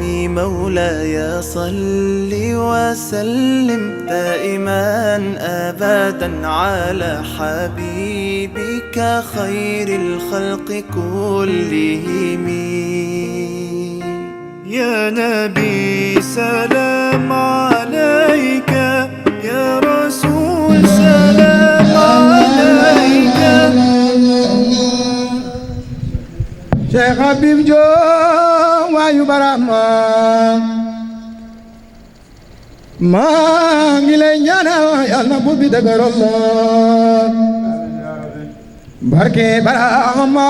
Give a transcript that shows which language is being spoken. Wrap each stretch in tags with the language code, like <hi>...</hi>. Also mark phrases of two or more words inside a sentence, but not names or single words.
<ar>مولاي صل وسلم دائما أبدا على حبيبك خير الخلق كلهم. يا نبي سلام عليك، يا رسول سلام عليك.</ar> <wo>Cheikh Habib Diop waayu barama maa ngi lay ñaanal Yàlla na buur bi dëgëral la barke barama.</wo>